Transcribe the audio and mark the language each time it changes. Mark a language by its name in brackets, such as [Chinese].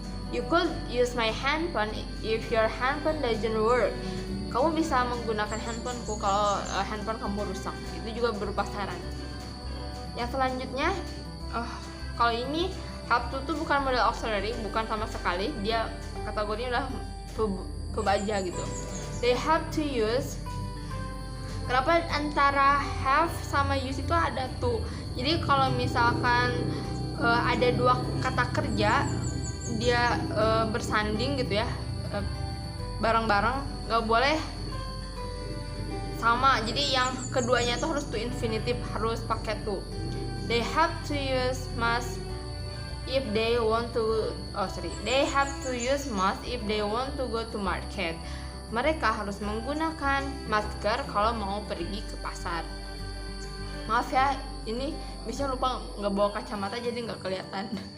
[English] You could use my handphone if your handphone doesn't work. [Indonesian] Kamu bisa menggunakan handphoneku kalau handphone kamu rusak. Itu juga berupa saran. Yang selanjutnya, kalau ini have to tuh bukan modal auxiliary, bukan sama sekali. Dia kategorinya udah verb aja gitu. [English] They have to use. [Indonesian] Kenapa antara have sama use itu ada to? Jadi kalau misalkan ada dua kata kerja dia bersanding gitu ya, bareng-bareng, nggak boleh sama. Jadi yang keduanya tuh harus to infinitive, harus pakai to. [English] They have to use must if they want to. They have to use must if they want to go to market. [Indonesian] Mereka harus menggunakan masker kalau mau pergi ke pasar. Maaf ya, ini bisa lupa nggak bawa kacamata jadi nggak kelihatan.